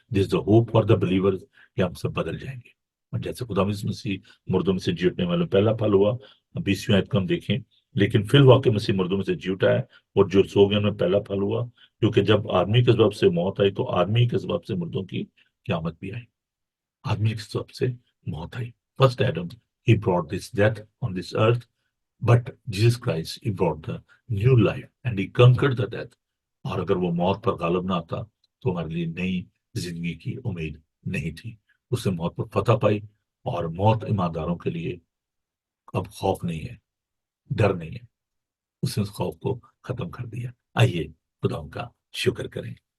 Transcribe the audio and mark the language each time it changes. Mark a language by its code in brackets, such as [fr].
[en] this is the hope for the believers [hi] कि हम सब बदल जाएंगे। और जैसे खुदा मसीह मुर्दों में से जी उठने वालों पहला फल हुआ, 20वीं आयत को हम देखें। लेकिन फिर वाकई मसीह मुर्दों में से जी उठा है, और जो सो गए उनमें पहला फल हुआ। क्योंकि जब आदमी के सबब से मौत आई, तो आदमी के सबब से मुर्दों की क्यामत भी आई। आदमी के सबब से मौत आई। [en] First Adam, he brought this death on this earth, but Jesus Christ, he brought the new life and he conquered the death. [hi] और अगर वो मौत पर गालिब ना आता, तो हमारे लिए नई जिंदगी की उम्मीद नहीं थी। उसने मौत पर फतह पाई, और मौत ईमानदारों के लिए अब खौफ नहीं है, डर नहीं है। उसने उस खौफ को खत्म कर दिया। आइए खुदा उनका शुक्र करें।